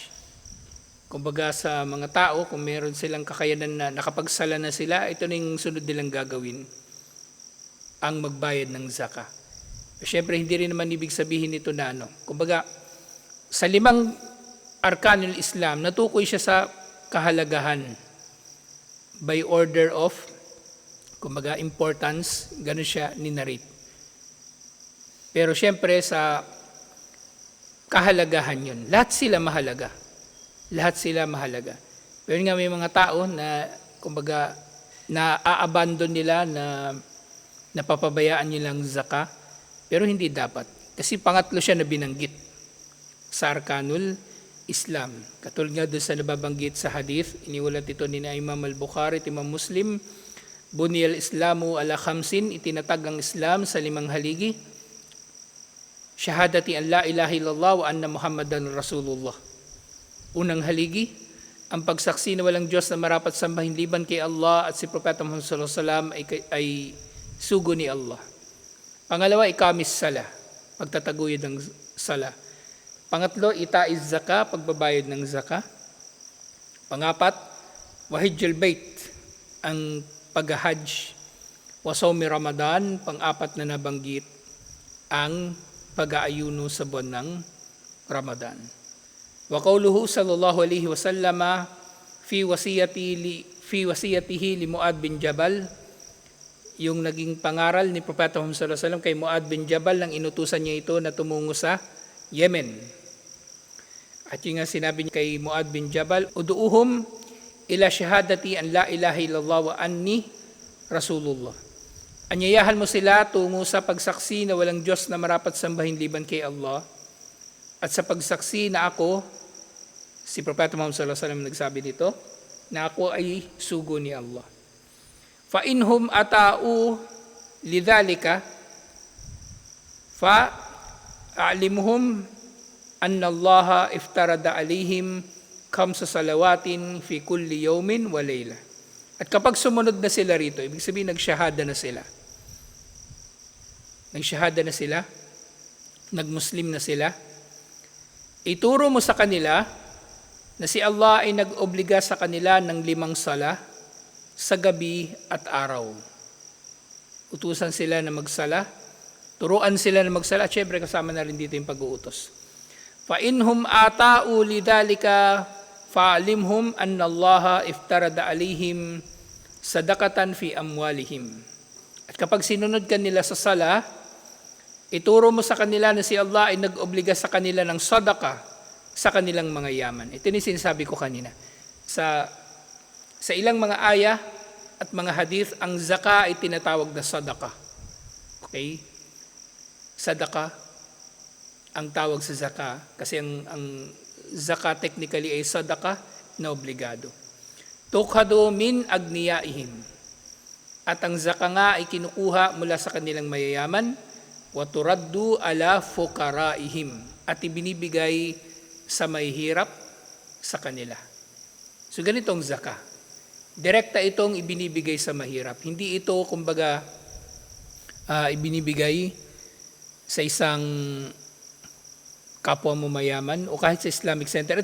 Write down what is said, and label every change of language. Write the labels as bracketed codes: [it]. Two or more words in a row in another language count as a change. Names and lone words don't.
[tl] Kumbaga sa mga tao, kung meron silang kakayanan na nakapagsala na sila, ito na yung sunod nilang gagawin. ang magbayad ng zaka. Siyempre, hindi rin naman ibig sabihin nito na kumbaga, sa 5 [ar] أركان الإسلام, [tl] natukoy siya sa kahalagahan [en] by order of, [tl] kumbaga, importance, ganun siya ninarate. Pero siyempre, sa kahalagahan yun, lahat sila mahalaga. Lahat sila mahalaga. Pero nga may mga tao na, kumbaga, na-abandon nila, na napapabayaan nilang zaka, pero hindi dapat. Kasi pangatlo siya na binanggit sa arkanul Islam. Katulad nga doon sa nababanggit sa hadith, iniulat ito ni Imam al-Bukhari at Imam Muslim, [ar] بني الإسلام على خمس, [tl] itinatag ang Islam sa 5 haligi. [ar] شهادة أن لا إله إلا الله وأن محمدا رسول الله. [tl] Unang haligi, ang pagsaksi na walang Diyos na marapat sambahin liban kay Allah at si Propeta Muhammad [ar] صلى الله عليه وسلم [tl] ay sugo ni Allah. Pangalawa, [ar] إقام الصلاة, [tl] pagtataguyod ng sala. Pangatlo, [ar] إيتاء الزكاة, [tl] pagbabayad ng zaka. Pangapat, [ar] وحج البيت, [tl] ang pag-hajj. [ar] وصوم رمضان, [tl] pang-apat na nabanggit, ang pag-aayuno sa buwan ng Ramadan. [ar] وقوله صلى الله عليه وسلم في وصيته لمعاذ بن جبل, [tl] yung naging pangaral ni Propeta Muhammad [ar] صلى الله عليه وسلم [tl] kay Muad bin Jabal nang inutusan niya ito na tumungo sa Yemen. At yung nga sinabi niya kay Muad bin Jabal, [ar] ادعهم إلى شهادة أن لا إله إلا الله وأني رسول الله. [tl] Anyayahan mo sila tungo sa pagsaksi na walang Diyos na marapat sambahin liban kay Allah, at sa pagsaksi na ako, si Propeta Muhammad [ar] صلى الله عليه وسلم [tl] nagsabi dito, na ako ay sugo ni Allah. [ar] فإن هم أطاعوا لذلك فأعلمهم أن الله افترض عليهم خمس صلوات في كل يوم وليلة. [tl] At kapag sumunod na sila rito, ibig sabihin nagshahada na sila. Nagshahada na sila, nagmuslim na sila. Ituro mo sa kanila na si Allah ay nag-obliga sa kanila ng 5 sala sa gabi at araw. Utusan sila na magsala, turuan sila na magsala, at syempre kasama na rin dito yung pag-uutos. [ar] فإن هم أطاعوا لذلك فأعلمهم أن الله افترض عليهم صدقة في أموالهم. [tl] At kapag sinunod ka nila sa sala, ituro mo sa kanila na si Allah ay nag-obliga sa kanila ng sadaka sa kanilang mga yaman. Ito yung sinasabi ko kanina. Sa ilang mga aya at mga hadith, ang zaka ay tinatawag na sadaka. Okay? Sadaka ang tawag sa zaka, kasi ang zaka technically ay sadaka na obligado. [ar] تؤخذ من أغنيائهم. [tl] At ang zaka nga ay kinukuha mula sa kanilang mayayaman, [ar] وترد على فقرائهم, [tl] at ibinibigay sa mahihirap sa kanila. So ganito ang zaka. Direkta itong ibinibigay sa mahirap. Hindi ito, kumbaga, ibinibigay sa isang kapwa mo mayaman o kahit sa Islamic Center.